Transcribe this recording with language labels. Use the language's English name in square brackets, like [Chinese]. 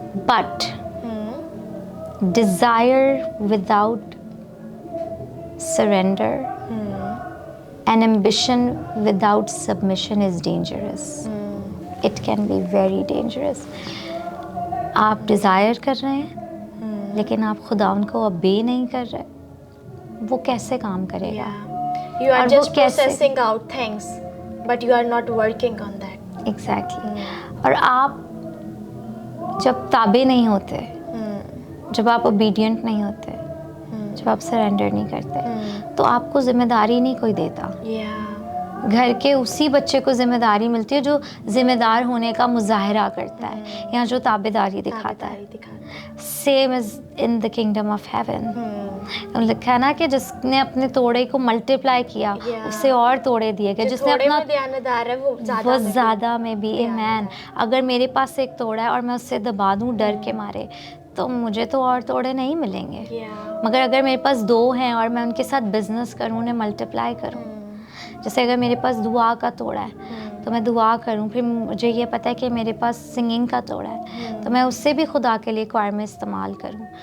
[English] But desire without surrender and ambition without submission is dangerous. It can be very dangerous. [Urdu] آپ Dzire کر رہے ہیں لیکن آپ خدا ان کو obey نہیں کر رہے, وہ کیسے کام کرے گا؟ [English] You are just processing out things, but you are not working on that. Exactly. [Urdu] اور آپ جب تابع نہیں ہوتے, جب آپ اوبیڈینٹ نہیں ہوتے, جب آپ سرنڈر نہیں کرتے, تو آپ کو ذمہ داری نہیں کوئی دیتا. گھر کے اسی بچے کو ذمہ داری ملتی ہے جو ذمہ دار ہونے کا مظاہرہ کرتا ہے یا جو تابع داری دکھاتا ہے. [English] Same as in the kingdom of heaven. [Urdu] لکھا ہے نا کہ جس نے اپنے توڑے کو ملٹیپلائی کیا اسے اور توڑے دیے گئے. جس نے اپنا دیانتدار ہے وہ زیادہ میں بھی. ایمین. اگر میرے پاس ایک توڑا ہے اور میں اس سے دبا دوں ڈر کے مارے تو مجھے تو اور توڑے نہیں ملیں گے. مگر اگر میرے پاس 2 ہیں اور میں ان کے ساتھ بزنس کروں, انہیں ملٹیپلائی کروں, جیسے اگر میرے پاس دعا کا توڑا ہے تو میں دعا کروں, پھر مجھے یہ پتہ ہے کہ میرے پاس سنگنگ کا توڑا ہے تو میں اس سے بھی خدا کے لیے کار میں استعمال کروں.